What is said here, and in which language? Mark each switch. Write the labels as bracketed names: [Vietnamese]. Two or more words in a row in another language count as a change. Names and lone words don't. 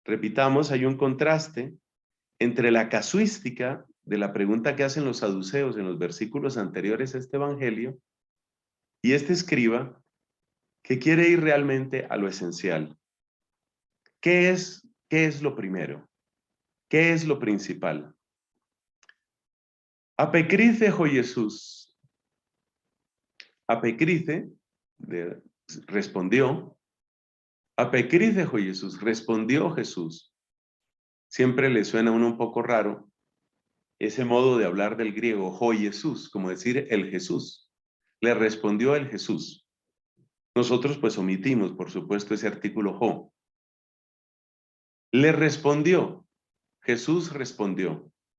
[Spanish] Repitamos, hay un contraste entre la casuística de la pregunta que hacen los saduceos en los versículos anteriores a este evangelio y este escriba que quiere ir realmente a lo esencial. ¿Qué es lo primero? ¿Qué es lo principal? [Greek] Ἀπεκρίθη ὁ Ἰησοῦς. [Spanish] Apecrice respondió. [Greek] Ἀπεκρίθη ὁ Ἰησοῦς. [Spanish] Respondió Jesús. Siempre le suena a uno un poco raro ese modo de hablar del griego, jo Jesús, como decir el Jesús. Le respondió el Jesús. Nosotros pues omitimos, por supuesto, ese artículo jo. Le respondió. Jesús respondió.